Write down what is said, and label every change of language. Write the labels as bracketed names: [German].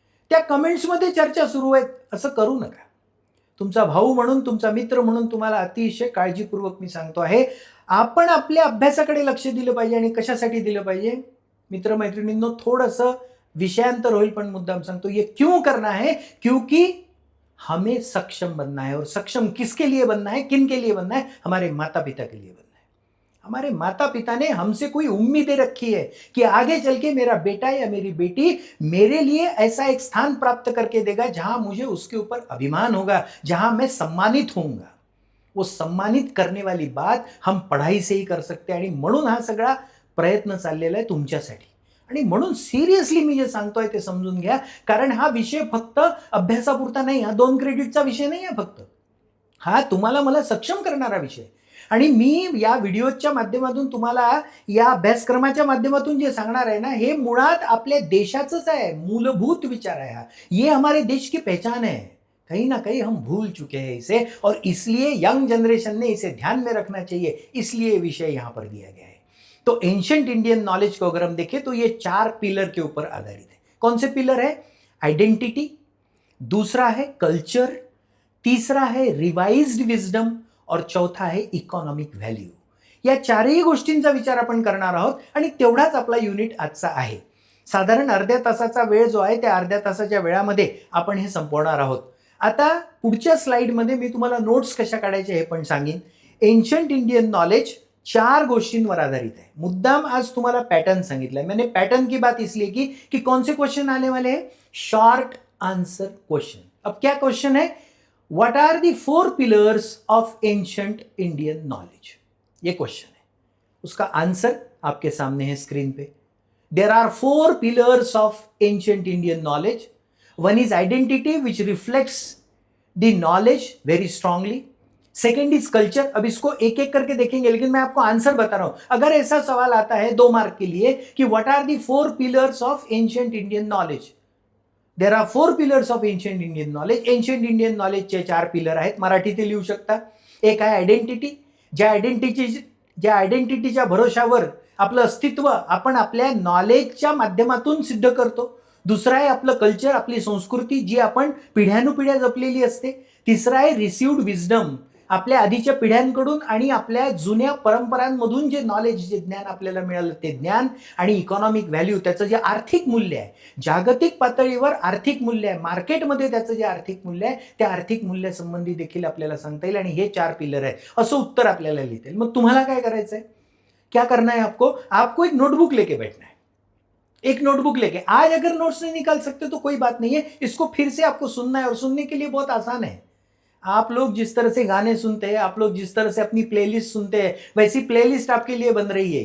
[Marathi] त्या कमेंट्समध्ये चर्चा सुरू आहेत, असं करू नका. तुमचा भाऊ म्हणून, तुमचा मित्र म्हणून तुम्हाला अतिशय काळजीपूर्वक मी सांगतो आहे, आपण आपल्या अभ्यासाकडे लक्ष दिलं पाहिजे. आणि कशासाठी दिलं पाहिजे मित्रमैत्रिणींनो, थोडंसं विषयांतर होईल पण मुद्दाम सांगतो. [Hindi] ये क्यों करना है? क्योंकि हमें सक्षम बनना है. और सक्षम किसके लिए बनना है, किन के लिए बनना है? हमारे माता पिता के लिए बनना है. हमारे माता पिता ने हमसे कोई उम्मीदें रखी है कि आगे चल के मेरा बेटा या मेरी बेटी मेरे लिए ऐसा एक स्थान प्राप्त करके देगा जहां मुझे उसके ऊपर अभिमान होगा, जहां मैं सम्मानित होऊंगा. वो सम्मानित करने वाली बात हम पढ़ाई से ही कर सकते हैं. [Marathi] आणि म्हणून हा सगळा प्रयत्न चाललेला आहे तुमच्यासाठी. [Hindi] आणि म्हणून सिरियसली मी जे सांगतोय ते समजून घ्या, कारण हा विषय फक्त अभ्यासापुरता नाही, हा 2 क्रेडिटचा विषय नाही आहे फक्त. हा तुम्हाला मला सक्षम करणारा विषय. आणि मी या व्हिडिओच्या माध्यमातून तुम्हाला या अभ्यासक्रमाच्या माध्यमातून जे सांगणार आहे ना, हे मुळात आपल्या देशाचंच आहे, मूलभूत विचार आहे हा. ये हमारे देश की पहचान है. कहीं ना कहीं हम भूल चुके हैं इसे, और इसलिए यंग जनरेशन ने इसे ध्यान में रखना चाहिए, इसलिए विषय यहाँ पर दिया गया है. तो एंशिएंट इंडियन नॉलेज को अगर हम देखें तो ये 4 पिलर के ऊपर आधारित है. कौन से पिलर है? आइडेंटिटी, दूसरा है कल्चर, तीसरा है रिवाइज्ड विजडम, और चौथा [Marathi] आहे [Hindi] इकॉनॉमिक व्हॅल्यू. [Marathi] या चारही गोष्टींचा विचार आपण करणार आहोत आणि तेवढाच आपला युनिट आजचा आहे. साधारण अर्ध्या तासाचा वेळ जो आहे त्या अर्ध्या तासाच्या वेळामध्ये आपण हे संपवणार आहोत. आता पुढच्या स्लाइडमध्ये मी तुम्हाला नोट्स कशा काढायचे हे पण सांगेन. एन्शंट इंडियन नॉलेज 4 गोष्टींवर आधारित [Hindi] है. [Marathi] मुद्दाम आज तुम्हाला पैटर्न सांगितला [Hindi] है. मैंने पैटर्न की बात इसलिए की कि कौन से क्वेश्चन आने वाले हैं? [English] Short answer question. [Hindi] अब क्या क्वेश्चन है? [English] What are the 4 pillars of ancient Indian knowledge? [Hindi] ये क्वेश्चन है. उसका आंसर आपके सामने है स्क्रीन पे. [English] There are 4 pillars of ancient Indian knowledge. One is identity which reflects the knowledge very strongly. Second is culture. [Hindi] अब इसको एक एक करके देखेंगे, लेकिन मैं आपको आंसर बता रहा हूं. अगर ऐसा सवाल आता है 2 मार्क के लिए कि [English] What are the 4 pillars of ancient Indian knowledge, there are 4 pillars of ancient Indian knowledge. [Marathi] Ancient Indian नॉलेजचे 4 pillar आहेत. मराठीत लिहू शकता. एक आहे आयडेंटिटी. ज्या आयडेंटिटीच्या भरोशावर आपलं अस्तित्व आपण आपल्या नॉलेजच्या माध्यमातून सिद्ध करतो. दुसरा आहे आपलं कल्चर, आपली संस्कृती जी आपण पिढ्यानुपिढ्या जपलेली असते. तिसरा आहे रिसिव्ड विजडम, आपल्या आधीच्या पिढ्यांकडून आणि आपल्या जुन्या परंपरांमधून जे नॉलेज, जे ज्ञान आपल्याला मिळालं ते ज्ञान. आणि इकॉनॉमिक व्हॅल्यू, त्याचं जे आर्थिक मूल्य आहे, जागतिक पातळीवर आर्थिक मूल्य आहे, मार्केटमध्ये त्याचं जे आर्थिक मूल्य आहे, त्या आर्थिक मूल्यासंबंधी देखील आपल्याला सांगता येईल. आणि हे 4 पिलर आहे असं उत्तर आपल्याला लिहिता येईल. मग तुम्हाला काय करायचं आहे? [Hindi] क्या करना है आपको एक नोटबुक लेके बैठना है. एक नोटबुक लेके, आज अगर नोट्स नहीं निकाल सकते तो कोई बात नहीं है, इसको फिर से आपको सुनना है. और सुनने के लिए बहुत आसान है. आप लोग जिस तरह से गाने सुनते हैं, आप लोग जिस तरह से अपनी प्लेलिस्ट सुनते हैं, वैसी प्लेलिस्ट आपके लिए बन रही है.